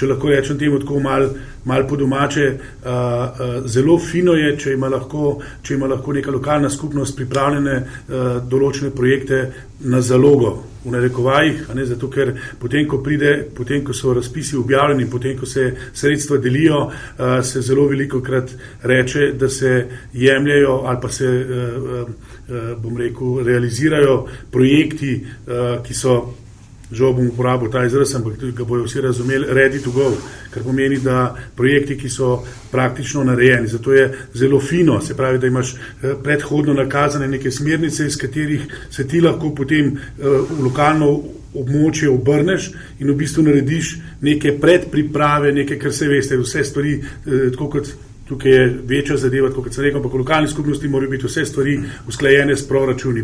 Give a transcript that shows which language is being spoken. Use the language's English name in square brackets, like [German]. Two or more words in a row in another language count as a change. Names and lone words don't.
[Slovenian] lahko rečem temu tako malo po domače, zelo fino je, če ima lahko neka lokalna skupnost pripravljene določene projekte na zalogo, v narekovajih, zato ker potem, ko so razpisi objavljeni, potem, ko se sredstva delijo, se zelo velikokrat reče, da se jemljajo ali pa se, realizirajo projekti, ki so, žal bom uporabil ta izraz, ampak ga bojo vsi razumeli, [English] ready to go, [Slovenian] kar pomeni, da projekti, ki so praktično narejeni, zato je zelo fino, se pravi, da imaš predhodno nakazane neke smernice, iz katerih se ti lahko potem v lokalno območje obrneš in v bistvu narediš neke predpriprave, kar se veste, vse stvari, tako kot tukaj je večja zadeva, kot sem rekel, ampak v lokalni skupnosti morajo biti vse stvari usklajene s proračuni.